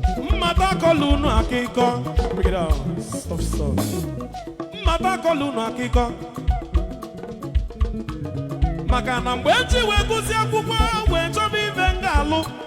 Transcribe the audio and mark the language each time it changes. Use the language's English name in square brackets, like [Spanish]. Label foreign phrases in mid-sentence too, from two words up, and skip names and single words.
[Igbo] Mmata kọlụ unu akịkọ. [English] Bring it down. Stop, stop. [Igbo] Mmata kọlụ unu akịkọ. Maka na mgbe m ji wee gụsị akwụkwọ, wee chọba ife m ga-alụ.